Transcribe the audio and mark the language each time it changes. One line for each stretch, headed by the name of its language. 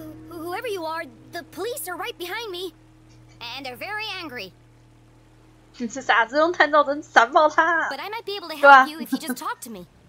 English: Whoever you are, the police are right behind me, and they're very angry.
Chinese: 你是傻子，用探照灯闪爆他。
English: But I might be able to help you if you just talk to me.